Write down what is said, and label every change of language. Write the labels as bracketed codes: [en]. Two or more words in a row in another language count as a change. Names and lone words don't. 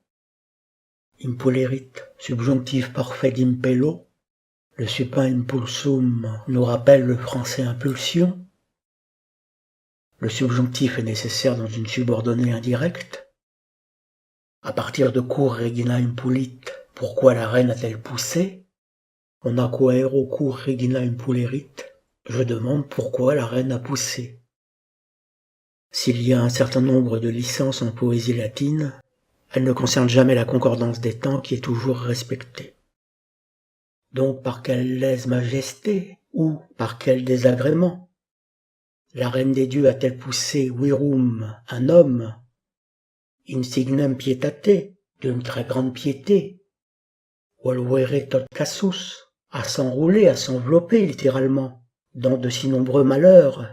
[fr] Impulerit, subjonctif parfait d'impello, le supin impulsum nous rappelle le français impulsion. Le subjonctif est nécessaire dans une subordonnée indirecte. À partir de [la] cur regina impulit, [fr] pourquoi la reine a-t-elle poussé? On a [la] quaero cur regina impulerit, [fr] je demande pourquoi la reine a poussé. S'il y a un certain nombre de licences en poésie latine, elles ne concernent jamais la concordance des temps qui est toujours respectée. Donc par quelle lèse-majesté ou par quel désagrément la reine des dieux a-t-elle poussé virum, un homme, [la] insignem pietate, [fr] d'une très grande piété, [la] volvere tot cassus, [fr] à s'enrouler, à s'envelopper littéralement, dans de si nombreux malheurs.